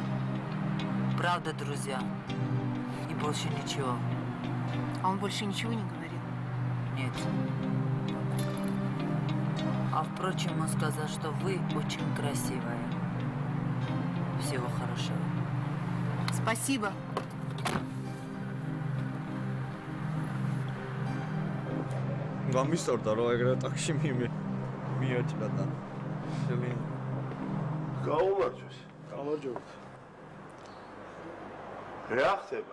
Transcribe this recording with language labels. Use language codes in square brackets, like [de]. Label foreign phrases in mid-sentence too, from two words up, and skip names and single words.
[ru] Правда, друзья. И больше ничего. А он больше ничего не говорил? Нет. А впрочем, он сказал, что вы очень красивая. Всего хорошего. Спасибо. [ka] გამისტორდა რომ ეგრე ტაქსი მიაჭრა და შევი გაუმარჯოს. გამარჯობთ. რა ხდება?